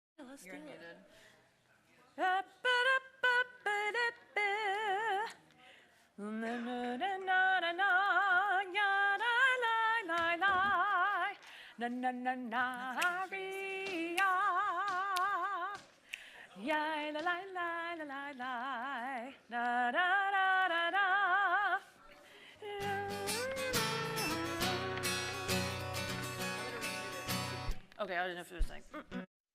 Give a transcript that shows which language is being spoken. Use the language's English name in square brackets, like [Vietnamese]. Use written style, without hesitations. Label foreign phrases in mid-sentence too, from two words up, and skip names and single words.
[English] let's You're do it. unmuted. Na na na na ria, ya la la la la la la, da da da da da. Okay, I didn't know if it was like.